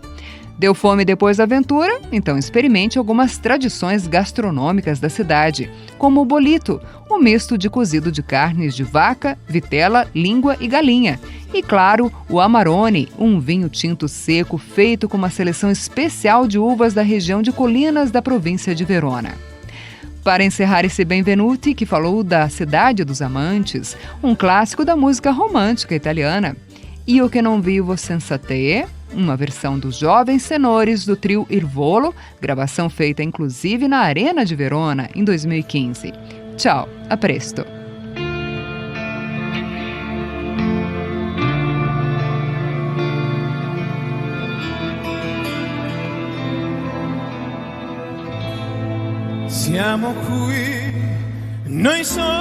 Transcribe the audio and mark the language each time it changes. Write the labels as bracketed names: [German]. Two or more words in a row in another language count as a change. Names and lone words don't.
[Portuguese] Deu fome depois da aventura? Então experimente algumas tradições gastronômicas da cidade, como o bolito, um misto de cozido de carnes de vaca, vitela, língua e galinha. E claro, o Amarone, um vinho tinto seco feito com uma seleção especial de uvas da região de Colinas da província de Verona. Para encerrar esse Benvenuti, que falou da Cidade dos Amantes, um clássico da música romântica italiana. Io che non vivo senza te, uma versão dos Jovens Tenores do trio Il Volo, gravação feita inclusive na Arena de Verona em 2015. [Italian] Tchau, a presto! Siamo qui, noi soli,